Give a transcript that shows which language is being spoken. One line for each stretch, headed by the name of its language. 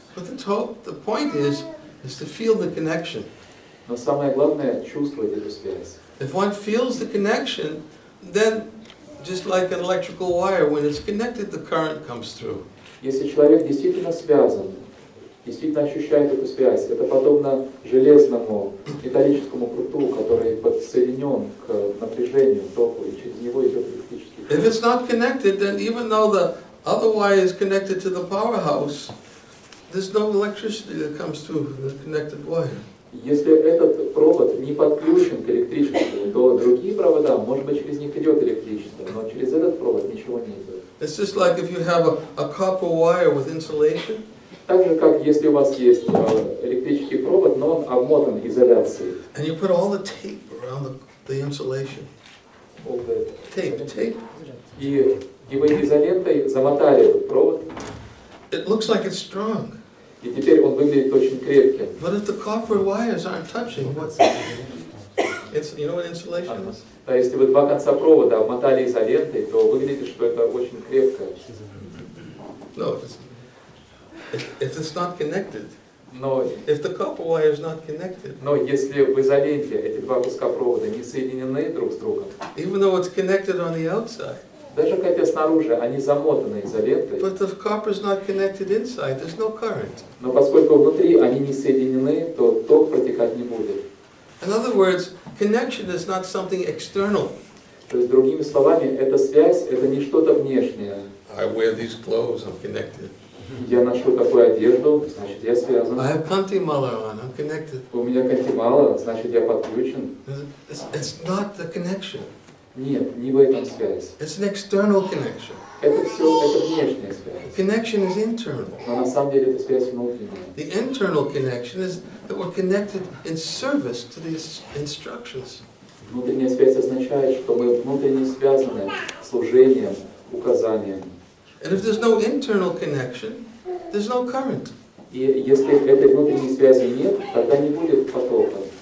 English: But the point is to feel the connection.
Russian: Но самое главное — чувствовать эту связь.
English: If one feels the connection, then just like an electrical wire, when it's connected, the current comes through.
Russian: Если человек действительно связан, действительно ощущает эту связь, это подобно железному металлическому пруту, который подсоединен к напряжению, току, и через него идет электрический ток.
English: If it's not connected, then even though the other wire is connected to the powerhouse, there's no electricity that comes through the connected wire.
Russian: Если этот провод не подключен к электричеству, то другие провода, может быть, через них идет электричество, но через этот провод ничего не идет.
English: It's just like if you have a copper wire with insulation.
Russian: Так же, как если у вас есть электрический провод, но он обмотан изоляцией.
English: And you put all the tape around the insulation. Tape.
Russian: И вы изолентой замотали этот провод.
English: It looks like it's strong.
Russian: И теперь он выглядит очень крепким.
English: But if the copper wires aren't touching, you know what insulation is?
Russian: А если вы два конца провода обмотали изолентой, то выглядит, что это очень крепко.
English: No, if it's not connected.
Russian: Но
English: If the copper wire is not connected,
Russian: если в изоленте эти два куска провода не соединены друг с другом,
English: even though it's connected on the outside,
Russian: даже хотя снаружи они замотаны изолентой,
English: but if the copper is not connected inside, there's no current.
Russian: но поскольку внутри они не соединены, то ток протекать не будет.
English: In other words, connection is not something external.
Russian: То есть, другими словами, эта связь — это не что-то внешнее.
English: I wear these clothes, I'm connected.
Russian: Я ношу такую одежду, значит, я связан.
English: I have kanti mala on, I'm connected.
Russian: У меня кантимала, значит, я подключен.
English: It's not the connection.
Russian: Нет, не в этом связь.
English: It's an external connection.
Russian: Это все, это внешняя связь.
English: Connection is internal.
Russian: Но на самом деле это связь внутренняя.
English: The internal connection is that we're connected in service to these instructions.
Russian: Внутренняя связь означает, что мы внутренне связаны служением, указанием.
English: And if there's no internal connection, there's no current.
Russian: И если этой внутренней связи нет, тогда не будет потока.